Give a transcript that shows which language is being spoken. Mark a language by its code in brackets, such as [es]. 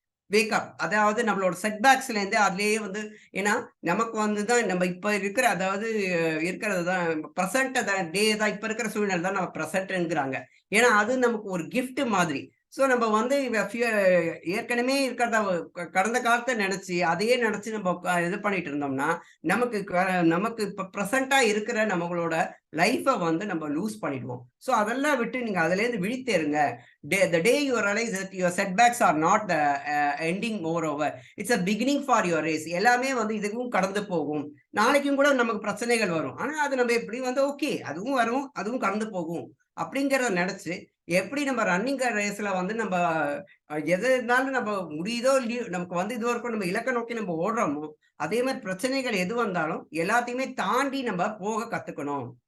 [ta] Wake up, அதாவது நம்மளோட செட்பேக்ஸ்ல இருந்து அதுலயே வந்து ஏன்னா நமக்கு வந்துதான் நம்ம இப்ப இருக்கிற அதாவது இருக்கிறது தான் ப்ரெசென்ட் தான் டே தான் இப்ப இருக்கிற சூழ்நிலை தான் நம்ம ப்ரெசென்ட்ங்கிறாங்க. ஏன்னா அது நமக்கு ஒரு கிஃப்ட் மாதிரி. ஸோ நம்ம வந்து ஏற்கனவே இருக்கிறத கடந்த காலத்தை நினைச்சு அதையே நினைச்சு நம்ம இது பண்ணிட்டு இருந்தோம்னா நமக்கு இப்ப ப்ரெசண்டா இருக்கிற நம்மளோட லைஃபை வந்து நம்ம லூஸ் பண்ணிடுவோம். ஸோ அதெல்லாம் விட்டு நீங்க அதுல இருந்து விழித்தேருங்க. [en] The day you realize that your setbacks are not the ending moreover, it's a beginning for your race. [ta] எல்லாமே வந்து இதுவும் கடந்து போகும். நாளைக்கும் கூட நமக்கு பிரச்சனைகள் வரும். ஆனா அது நம்ம எப்படி வந்து ஓகே அதுவும் வரும், அதுவும் கடந்து போகும் அப்படிங்கிறத நினைச்சு எப்படி நம்ம ரன்னிங் ரேஸ்ல வந்து நம்ம எது இருந்தாலும் நம்ம முடியுதோ இல்லையோ நமக்கு வந்து இது வரைக்கும் நம்ம இலக்க நோக்கி நம்ம ஓடுறோமோ அதே மாதிரி பிரச்சனைகள் எது வந்தாலும் எல்லாத்தையுமே தாண்டி நம்ம போக கத்துக்கணும்.